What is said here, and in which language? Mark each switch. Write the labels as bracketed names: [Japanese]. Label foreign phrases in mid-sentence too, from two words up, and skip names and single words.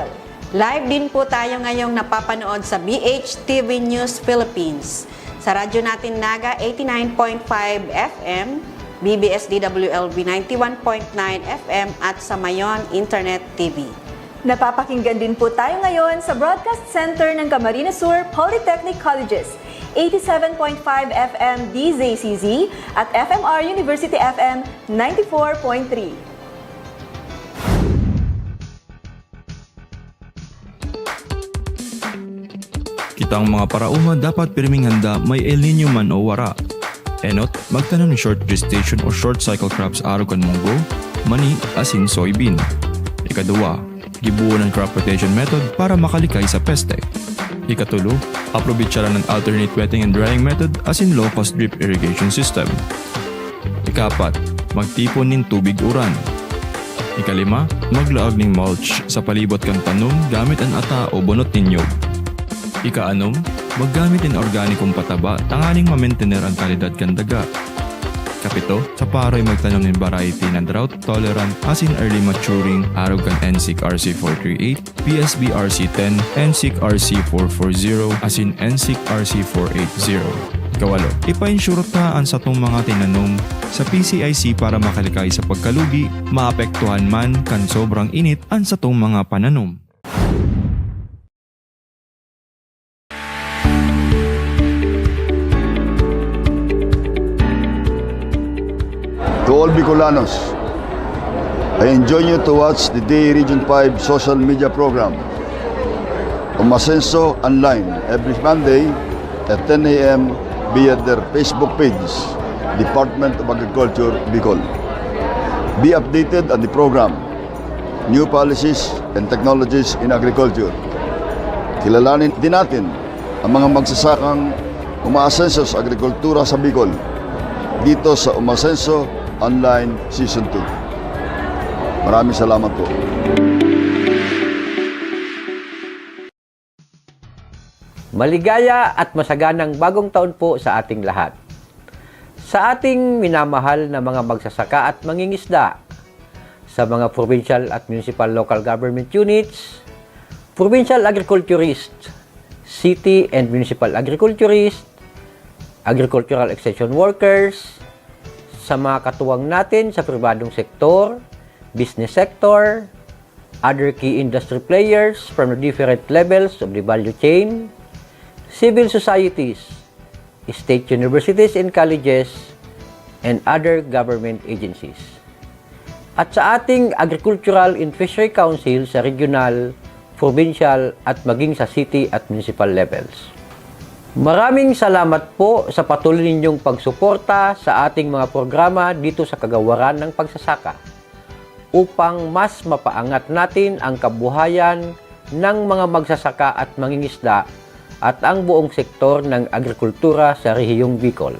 [Filipino] Live din po tayo ngayong napapanood sa BHTV News Philippines, sa radyo natin Naga 89.5 FM, BBSDWLB 91.9 FM at sa Mayon Internet TV. Napapakinggan din po tayo ngayon sa Broadcast Center ng Camarines Sur Polytechnic Colleges, 87.5 FM DZCZ at FMR University FM 94.3. [Bikol] Kitang mga parauma dapat pirming handa may El Nino man o wara. Enot, magtanom ng [English] short gestation [Bikol] o [English] short cycle crops [Bikol] araw kan munggo, mani, asin, soybean. Ikaduwa, gibuo ng crop rotation method para makalikay sa peste. Ikatulo, aprobitsara ng [English] alternate wetting and drying method [Bikol] asin [English] low-cost drip irrigation system. [Bikol] Ikapat, magtipon ng tubig uran. Ikalima, maglaag ng mulch sa palibot kang tanom gamit ang ata o bunot ninyo. Ikaanom, maggamit ng organikong pataba tanganing ma-maintainer ang kalidad kan daga. Kapito, sa paroy magtanom ng variety ng [English] drought tolerant [Bikol] asin [English] early maturing [Bikol] araw kan NSIC RC438, PSB RC10, NSIC RC440 asin NSIC RC480. Ikawalo, ipa-insure taan sa tong mga tinanom sa PCIC para makalikay sa pagkalugi, maapektuhan man kan sobrang init an sa tong mga pananom. [English] To all Bicolanos, I enjoin you to watch the DA Region 5 social media program, Umasenso Online, every Monday at 10 a.m. via their Facebook page, Department of Agriculture, Bicol. Be updated on the program, new policies and technologies in agriculture. [Filipino] Kilalanin din natin ang mga magsasakang umaasenso sa agrikultura sa Bicol dito sa Umasenso Online Season 2. Maraming salamat po. Maligaya at masaganang bagong taon po sa ating lahat. Sa ating minamahal na mga magsasaka at mangingisda, sa mga provincial at [English] municipal local government units, provincial agriculturist, city and municipal agriculturist, agricultural extension workers, [Filipino] sa mga katuwang natin sa pribadong sektor, [English] business sector, other key industry players from the different levels of the value chain, civil societies, state universities and colleges, and other government agencies. [Filipino] At sa ating Agricultural and Fishery Council sa regional, provincial at maging sa city at [English] municipal levels. [Filipino] Maraming salamat po sa patuloy ninyong pagsuporta sa ating mga programa dito sa kagawaran ng pagsasaka upang mas mapaangat natin ang kabuhayan ng mga magsasaka at mangingisda at ang buong sektor ng agrikultura sa rehiyong Bicol.